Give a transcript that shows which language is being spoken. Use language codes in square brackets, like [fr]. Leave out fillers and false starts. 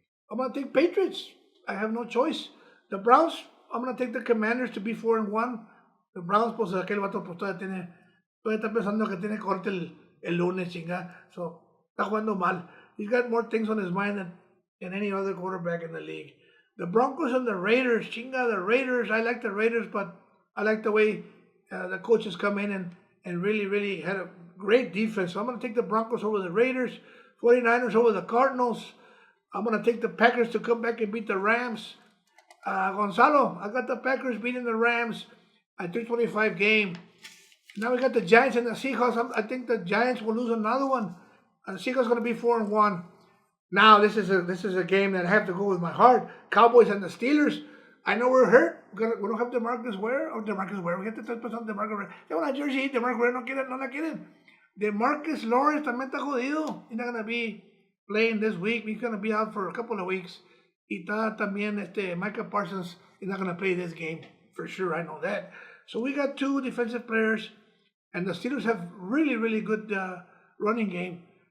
[en] I'm going to take Patriots. I have no choice. The Browns, I'm going to take the Commanders to be 4-1. [es] The Browns, pues aquel vato pues todavía está pensando que tiene corte el lunes, chinga. So, está jugando mal. [en] He's got more things on his mind than any other quarterback in the league. The Broncos and the Raiders, chinga, the Raiders. I like the Raiders, but I like the way the coaches come in and really had a great defense. So I'm going to take the Broncos over the Raiders, 49ers over the Cardinals. I'm going to take the Packers to come back and beat the Rams. Gonzalo, I got the Packers beating the Rams at 325 game. Now we got the Giants and the Seahawks. I think the Giants will lose another one. And the Seahawks going to be 4-1. Now this is a game that I have to go with my heart. Cowboys and the Steelers. I know we're hurt. We don't have DeMarcus Ware. We have to touch on DeMarcus Ware. They want a jersey. DeMarcus Ware [es] no la quieren. DeMarcus Lawrence también está jodido. [en] He's not going to be playing this week. He's going to be out for a couple of weeks. [es] Y está también [en] Micah Parsons is not going to play this game. For sure, I know that. So we got 2 defensive players. And the Steelers have really good running game.